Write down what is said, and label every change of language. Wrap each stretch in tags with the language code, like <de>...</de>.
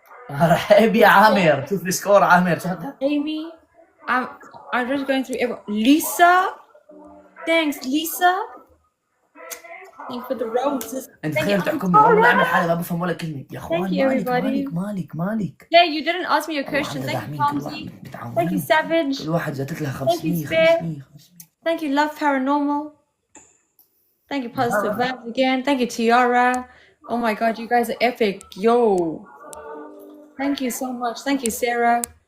<ar>رحب يا عامر شوف السكور عامر شو هذا؟</ar> <en>Amy, I'm just going through everyone. Lisa, thanks Lisa. Thanks for the roses.</en> <ar>انت تخيل تحكمني والله عامل حالي ما بفهم ولا كلمة يا اخوان. مالك</ar> <en>Yeah, you didn't ask me your question. Thank you, Tomsy. Thank you, Savage.</en> <ar>كل واحد زادت لها 500</ar> <en>Thank you, Love Paranormal. Thank you, Positive Vibes again. Thank you, Tiara. Oh my god, you guys are epic. Yo. Thank you so much. Thank you, Sarah.</en>